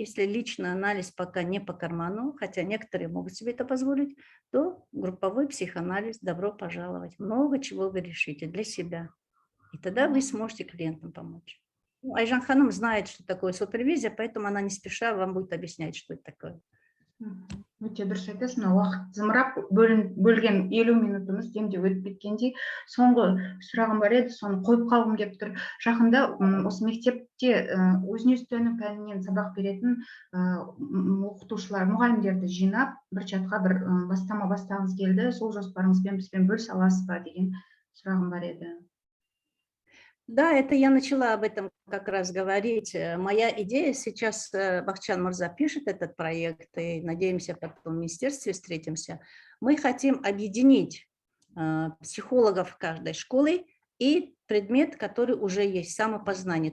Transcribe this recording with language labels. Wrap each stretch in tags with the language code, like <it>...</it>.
<ru>Если личный анализ пока не по карману, хотя некоторые могут себе это позволить, то групповой психоанализ, добро пожаловать. Много чего вы решите для себя. И тогда вы сможете клиентам помочь. Ну, Айжан Ханым знает, что такое супервизия, поэтому она не спеша вам будет объяснять, что это такое.</ru> <kk>Өте дұрыс айтасыз, мына уақыт зымырап бөлген 50 минутымыз демде өтіп кеткендей. Соңғы сұрағым бар еді, соны қойып қалғым келіп тұр. Жақында осы мектепте өзіне өзі пәнінен сабақ беретін оқытушылар, мұғалімдерді жинап, бір чатқа бір бастама бастағыңыз келді. Сол жоспарыңызбен бізбен бөлісе аласыз ба деген сұрағым бар еді.</kk> <ru>Да, это я начала об этом как раз говорить. Моя идея сейчас, Бахчан Мурза пишет этот проект, и надеемся, потом в министерстве встретимся. Мы хотим объединить психологов каждой школы и предмет, который уже есть, самопознание.</ru>